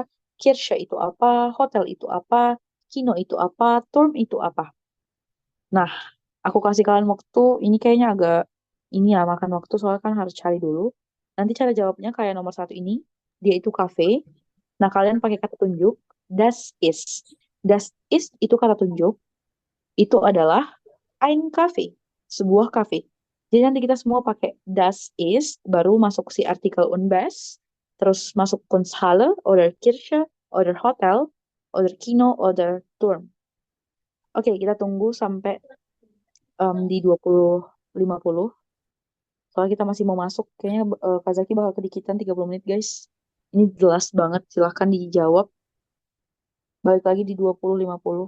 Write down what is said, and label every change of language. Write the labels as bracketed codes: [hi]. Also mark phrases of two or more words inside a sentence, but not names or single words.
[id] Kirche itu apa? Hotel itu apa? Kino itu apa? Turm itu apa? Nah, aku kasih kalian waktu. Ini kayaknya agak ini ya makan waktu soalnya kan harus cari dulu. Nanti cara jawabnya kayak nomor 1 ini. Dia itu kafe. Nah, kalian pakai kata tunjuk. [de] Das ist. Das ist [id] itu kata tunjuk. Itu adalah [de] ein Kaffee, [id] sebuah kafe. Jadi nanti kita semua pakai [de] das ist, [id] baru masuk si artikel unbes, terus masuk [de] Kunsthalle, oder Kirche, oder Hotel, oder Kino, oder Turm. [id] Oke, kita tunggu sampai di 20.50. Soalnya kita masih mau masuk. Kayaknya Kak Zaki bakal kedikitan 30 menit, guys. Ini jelas banget. Silahkan dijawab. Balik lagi di 20.50.